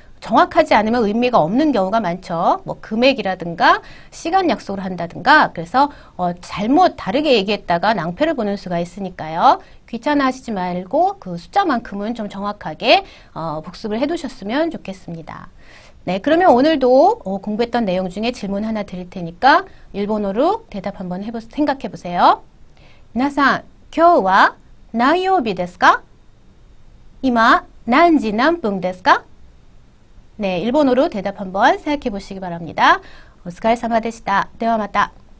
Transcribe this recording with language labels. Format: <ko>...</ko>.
<ko>정확하지 않으면 의미가 없는 경우가 많죠. 뭐 금액이라든가 시간 약속을 한다든가 그래서 잘못 다르게 얘기했다가 낭패를 보는 수가 있으니까요. 귀찮아 하시지 말고 그 숫자만큼은 좀 정확하게 복습을 해두셨으면 좋겠습니다. 네, 그러면 오늘도 공부했던 내용 중에 질문 하나 드릴 테니까 일본어로 대답 한번 생각해 보세요.</ko> <ja>皆さん、今日は何曜日ですか? 今何時何分ですか?</ja> <ko>네, 일본어로 대답 한번 생각해 보시기 바랍니다.</ko> <ja>お疲れ様でした。ではまた。</ja>